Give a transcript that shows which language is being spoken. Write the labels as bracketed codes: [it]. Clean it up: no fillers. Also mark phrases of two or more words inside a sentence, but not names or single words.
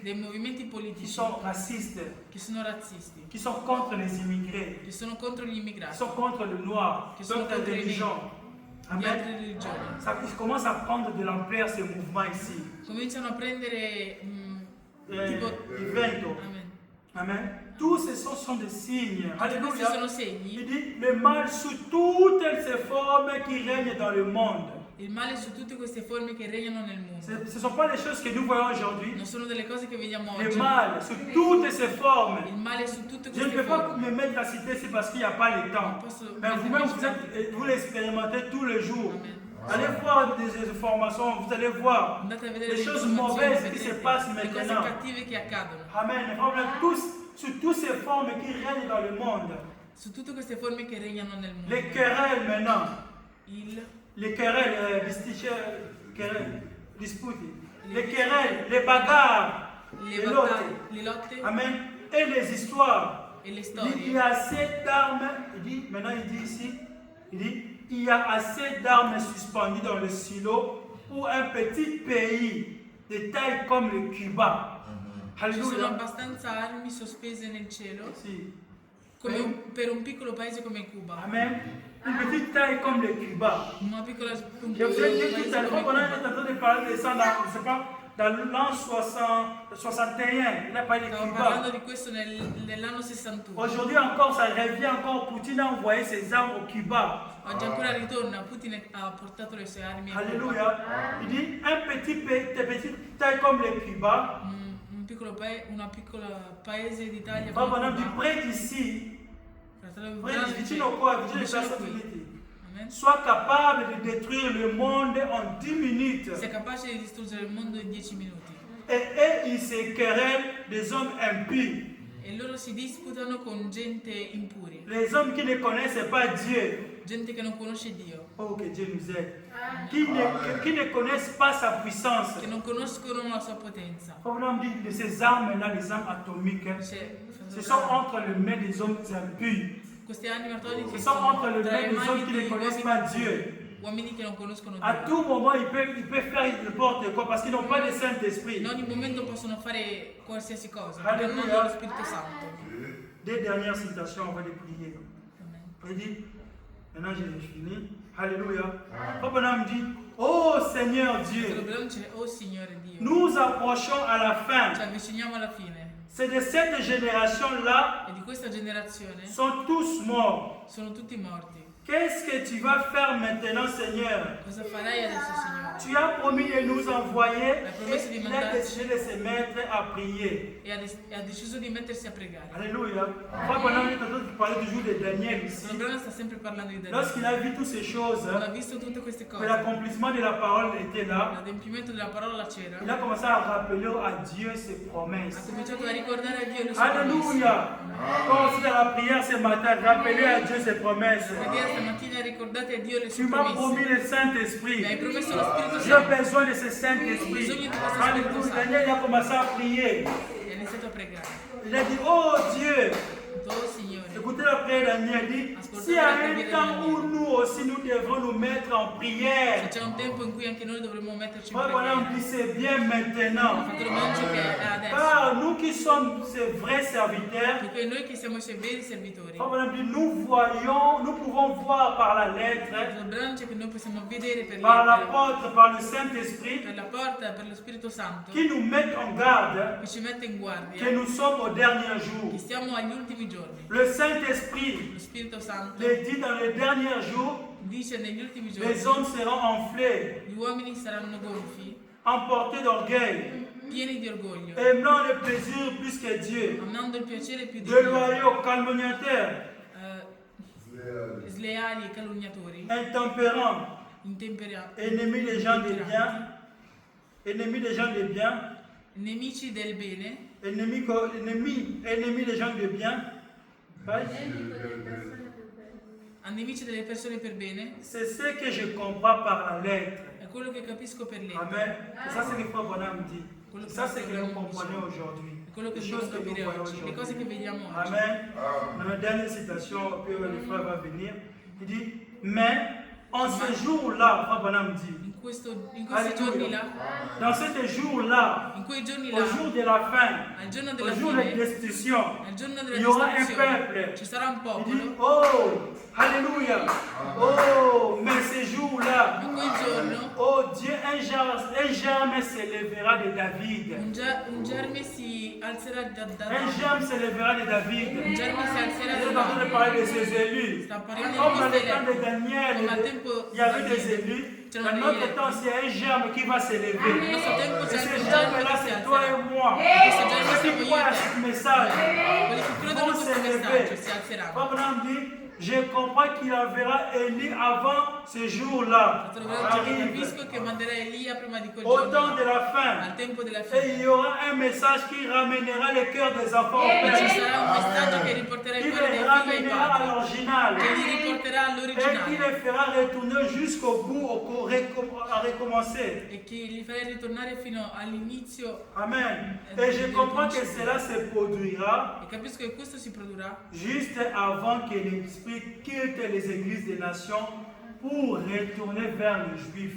[it] dei movimenti [fr] qui [it] politici [fr] sont racistes, [it] che sono razzisti, [fr] qui sont contre les immigrés, [it] che sono contro gli [fr] qui [it] immigrati, [fr] sont contre le noir, Qui sont d'autres contre les religions. [it] di altre Amen. religioni. [fr] Ça commence à prendre de l'ampleur ces mouvements ici. [it] Cominciano a prendere tipo... Vento. Amen. Amen. [fr] Tous ces sont des signes. [it] Tutti questi sono [fr] Alléluia. [it] segni. [fr] Il dit le mal sous toutes ces formes qui règnent dans le monde. [it] Il male su tutte queste forme che regnano nel mondo. [fr] Ce ne sont pas les choses que nous voyons aujourd'hui. [it] Non sono delle cose che vediamo [fr] Le [it] oggi. [fr] mal sous toutes ces formes. [it] Il male su tutte [fr] Je ne [it] queste [fr] peux pas [it] forme. [fr] me mettre à citer ici parce qu'il n'y a pas le temps. Mais vous-même, vous l'expérimentez tous les jours. Amen. Allez voir des informations, vous allez voir [it] Andate a vedere [fr] les [it] le [fr] choses [it] informazioni, [fr] mauvaises qui se [it] vedrete [fr] passent [it] le cose [fr] maintenant. [it] cattive che accadono. Amen. [fr] Les problèmes tous, sur toutes ces formes qui règnent dans le monde. [it] Su tutte queste forme che regnano nel mondo. [fr] Les querelles maintenant. Il, Les querelles, disputi. Les querelles, les bagarres, [it] le [fr] les [it] battaglie, lotte. le lotte [fr] Amen. Et les histoires. [it] e le [fr] Il dit, il [it] storie. [fr] y a assez d'armes. Il dit, maintenant il dit ici, il dit, il y a assez d'armes suspendues dans le silo pour un petit pays de taille comme le Cuba. [it] Ci sono [fr] Alléluia. [it] abbastanza armi sospese nel cielo Si. per un piccolo paese come Cuba. Amen. [fr] Une petite taille comme le Cuba. [it] Un piccolo [fr] Je vous ai dit tout [it] paese [fr] à l'heure, [it] come [fr] on est [it] Cuba. [fr] en train de parler de ça dans, je sais pas, dans l'an 61. Il a parlé de [it] Stavo parlando [fr] Cuba. [it] di questo nell'anno 61. [fr] Aujourd'hui encore, ça revient encore. Poutine a envoyé ses armes au Cuba. [it] Oggi ancora ritorna, Putin ha portato le sue armi a Cuba. [fr] Alléluia. Il dit un petit pays, de petite taille comme le Cuba. [it] Un piccolo una piccola paese d'Italia [fr] Papa, [it] come [fr] on dit [it] Cuba. [fr] près d'ici, [it] Fratello [fr] près [it] Branham [fr] d'ici, [it] dice, vicino [fr] au quoi, [it] vicino vicino [fr] de [it] qui. Amen. [fr] soit capable de détruire le monde en 10 minutes. [it] Sei capace di distruggere il mondo in 10 minuti. [fr] Et ils se querellent des hommes impies. [it] E loro si disputano con gente impuri, [fr] Les hommes qui ne connaissent pas Dieu. [it] gente che non conosce Dio, [fr] Oh, que Dieu nous aide. Qui ne connaissent pas sa puissance. [it] che non conoscono la sua potenza. [fr] On dit de ces armes-là, les armes atomiques, [it] Dice, [fr] ce sont entre les mains des hommes impies. [it] queste armi atomiche [fr] Ce sont entre les [it] tra [fr] mains [it] le [fr] des hommes [it] mani [fr] qui ne [it] degli [fr] connaissent pas Dieu. [it] uomini che non conoscono [fr] À [it] Dio. [fr] tout moment, ils peuvent faire n'importe quoi parce qu'ils n'ont pas le Saint-Esprit. [it] In ogni momento possono fare qualsiasi cosa, perché non Alleluia. hanno lo Spirito Santo. [fr] Deux dernières citations, on va les prier. Amen. Il dit, maintenant j'ai fini. Alléluia. Papa Nam dit, oh Seigneur [it] Fratello [fr] Dieu, [it] Branham dice, oh Signore Dio, [fr] nous approchons à la fin. [it] ci avviciniamo alla fine. [fr] C'est de cette génération-là, [it] E di questa generazione [fr] sont tous morts. [it] sono tutti morti. [fr] Qu'est-ce que tu vas faire maintenant, Seigneur? [it] Cosa farai adesso, Signore? [fr] Tu as promis de nous envoyer [it] La promessa di [fr] et il a [it] mandarci. [fr] décidé de se mettre à prier. [it] E ha deciso di mettersi a pregare. [fr] Alléluia. Frère Branham est en train de parler toujours de Daniel ici. [it] Fratello Branham sta sempre parlando di Daniele. [fr] Lorsqu'il a vu toutes ces choses, [it] Quando ha visto tutte queste [fr] que [it] cose, [fr] l'accomplissement de la parole était là, [it] l'adempimento della parola c'era, [fr] il a commencé à rappeler à Dieu ses [it] ha [fr] promesses. [it] cominciato a ricordare a Dio le sue promesse. [fr] Alléluia. Quand on fait la prière ce matin, rappelez à Dieu ses promesses. [it] Preghiera stamattina ricordate a Dio le [fr] Tu [it] sue [fr] m'as promis [it] promesse. [fr] le Saint-Esprit. [it] Mi hai promesso lo Spirito [fr] J'ai [it] Santo [fr] besoin de ce Saint-Esprit. [it] Bisogno di questo Spirito [fr] Alléluia. [it] Santo. [fr] Daniel il a commencé à prier. [it] e ha iniziato a pregare. [fr] Il a dit, oh Dieu, [it] Oh Signore, [fr] écoutez la prière de Daniel. Il dit, s'il y a un temps où nous aussi nous devrons nous mettre en [it] se [fr] prière. [it] c'è un tempo in cui anche noi dovremmo metterci in [fr] Frère Branham [it] preghiera. [fr] dit, c'est bien maintenant. [it] Fratello Branham dice che è adesso. [fr] Car nous qui sommes ces vrais serviteurs, [it] Perché noi che siamo i suoi veri servitori. [fr] Frère Branham dit, nous voyons, nous pouvons voir par la lettre, [it] Fratello Branham dice che noi possiamo vedere per [fr] par [it] lettere, [fr] l'apôtre, par le Saint-Esprit, [it] per la porta, per lo Spirito Santo, [fr] qui nous mettent en garde [it] che ci mette in [fr] que [it] guardia, [fr] nous sommes au dernier jour. [it] che stiamo agli ultimi giorni. [fr] Le Saint-Esprit [it] Lo Spirito Santo [fr] le dit dans les derniers jours, [it] dice negli ultimi [fr] les [it] giorni [fr] hommes seront enflés, [it] gli uomini saranno gonfi, [fr] emportés d'orgueil, [it] pieni di orgoglio, [fr] aimant le plaisir plus que Dieu, [it] amando il piacere più di Dio, [fr] déloyaux, calomniateurs, [it] sleali e calunniatori, [fr] intempérants, [it] intemperanti, [fr] ennemis des gens de bien, ennemis des gens de bien, [it] nemici del bene, [fr] ennemis des gens de bien. [it] nemici delle persone per bene, [fr] C'est ce que je comprends par la lettre. [it] è quello che capisco per lettere. [fr] Amen. C'est ça ce que Frère Branham dit. [it] Quello che [fr] Ça c'est que nous [it] Branham [fr] comprenons [it] dice. [fr] aujourd'hui. [it] È quello che [fr] Les [it] dobbiamo [fr] choses que nous [it] capire [fr] voyons [it] oggi, le cose che [fr] aujourd'hui. [it] vediamo oggi. [fr] Amen. Dans la dernière citation, que le frère va venir, il dit, mais en ce jour-là, Frère Branham dit, [it] In questi Alleluia. giorni là, [fr] dans ce jour-là, [it] in quei giorni [fr] au [it] là, [fr] jour de la fin, [it] al giorno [fr] au [it] della [fr] jour de [it] fine, [fr] destitution, [it] al giorno [fr] il [it] della [fr] y aura un [it] distruzione, [fr] peuple. [it] ci sarà un [fr] Il dit, [it] popolo. [fr] oh, alléluia, oh, mais ce jour-là, [it] In quel giorno [fr] oh Dieu, un germe s'élèvera de David. [it] un germe si alzerà da [fr] Un [it] Davide. [fr] germe s'élèvera de David. [it] Un germe si alzerà [fr] Il est [it] da [fr] en train de [it] Davide. [fr] parler de ses élus. [it] Sta parlando [fr] Comme dans [it] di [fr] le temps de [it] Israele. [fr] Daniel, [it] Come al tempo [fr] il y avait [it] di [fr] des [it] Daniele. [fr] élus. [it] C'erano [fr] Dans [it] degli [fr] notre temps, [it] eletti. [fr] c'est un germe qui va s'élever. [it] Nel nostro tempo [fr] Et [it] c'è [fr] ce [it] anche un [fr] germe-là, [it] germe che si [fr] c'est toi et [it] alzerà. [fr] moi. [it] Questo germe [fr] Ceux [it] siamo [fr] qui [it] io [fr] croient [it] e [fr] à [it] te. [fr] ce message [it] Quelli che credono [fr] vont [it] a questo [fr] s'élever. [it] messaggio si alzeranno. [fr] Frère Branham dit, je comprends qu'il enverra Élie avant ce jour-là. [it] Fratello Branham dice che [fr] Arrive [it] capisco che manderà Elia prima di quel [fr] au [it] giorno, [fr] temps de la [it] al [fr] fin. [it] tempo della [fr] Et il [it] fine. [fr] y aura un message qui ramènera le cœur des enfants au [it] E ci [fr] Père. [it] sarà un messaggio che riporterà [fr] Qui [it] il cuore [fr] les [it] dei figli ai [fr] ramènera à [it] padri, [fr] l'original. [it] che li riporterà [fr] Et qui [it] all'originale [fr] les fera retourner jusqu'au bout, à recommencer. [it] e che li farà ritornare fino all'inizio. Amen. [fr] Et je comprends que cela se produira [it] E capisco che questo si produrrà [fr] juste avant que l'Esprit quitte les églises des nations pour retourner vers les Juifs.